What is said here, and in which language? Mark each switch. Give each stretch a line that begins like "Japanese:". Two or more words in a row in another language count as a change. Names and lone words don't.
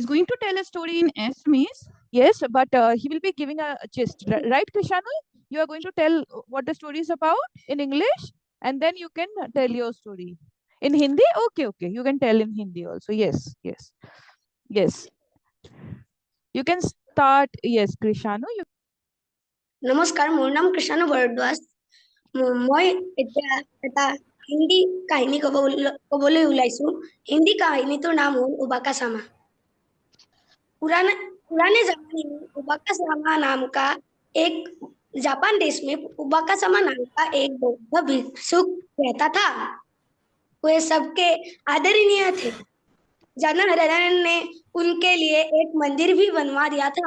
English: He's going to tell a story in Assamese. Yes, but he will be giving a gist, right, Krishanu? You are going to tell what the story is about in English, and then you can tell your story in Hindi. Okay, you can tell in Hindi also. Yes. You can start. Yes, Krishanu.
Assamese: নমস্কাৰ, মোৰ নাম কৃষাণু বৰদ্বাজ। মই এতিয়া এটা হিন্দী কাহিনী ক'বলৈ ওলাইছো। হিন্দী কাহিনীটোৰ নাম হ'ল उबाका सामा।
Hindi: पुराने जमाने में उबाका सामा नाम का एक जापान देश में उबाका सामा नाम का एक बौद्ध भिक्षुक रहता था। वे सबके आदरणीय थे। जनार्दन ने उनके लिए एक मंदिर भी बनवा दिया था।